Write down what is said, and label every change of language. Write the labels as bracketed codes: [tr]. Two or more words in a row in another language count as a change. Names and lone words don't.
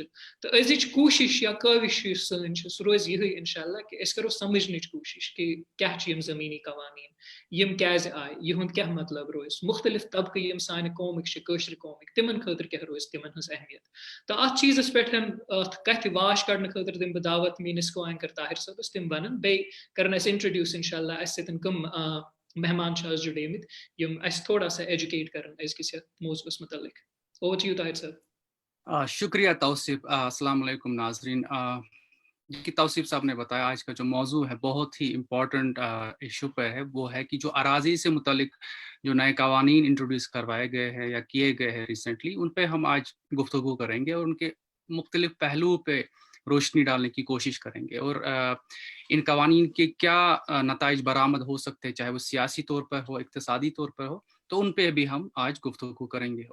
[ks] تہٕ أزِچ کوٗشش یا کٲوِش یُس سٲنۍ چھِ سُہ روزِ یِہٕے [ar] انشاء اللہ [ks] کہِ أسۍ کرو سمجھنٕچ کوٗشش کہِ کیاہ چھِ یِم زٔمیٖنی قوانیٖن یِم کیازِ آیہِ یِہُنٛد کیاہ مطلب روزِ. مختلف طبقہٕ یِم سانہِ قومٕکۍ چھِ کٲشرِ قومٕکۍ تِمن خٲطرٕ کیاہ روزِ تِمن ہٕنٛز اہمیت. تہٕ اتھ چیٖزس پٮ۪ٹھ اتھ کتھِ واش کڑنہٕ خٲطرٕ دِمہٕ بہٕ دعوت میٲنِس کو اینکر طاہر صٲبس. تِم ونن بیٚیہِ کرن اسہِ انٹرڈیوٗس [ar] انشاء اللہ [ks] اسہِ سۭتۍ کٕم مہمان چھِ آز جُڑیمٕتۍ یِم اسہِ [ur] تھوڑا سا [ks] ایجوکیٹ کرن أزکِس یتھ موضوعس متعلق. [en] over to you طاہر صاحب. [ur] شکریہ توصیف. [ar] السلام علیکم [ur] ناظرین. کہ توصیف صاحب نے بتایا آج کا جو موضوع ہے بہت ہی [en] important issue [ur] پہ ہے. وہ ہے کہ جو اراضی سے متعلق جو نئے قوانین انٹروڈیوس کروائے گئے ہیں یا کیے گئے ہیں ریسنٹلی ان پہ ہم آج گفتگو کریں گے اور ان کے مختلف پہلوؤں پہ روشنی ڈالنے کی کوشش کریں گے اور ان قوانین کے کیا نتائج برآمد ہو سکتے ہیں چاہے وہ سیاسی طور پر ہو اقتصادی طور پر ہو تو ان پہ بھی ہم آج گفتگو کریں گے.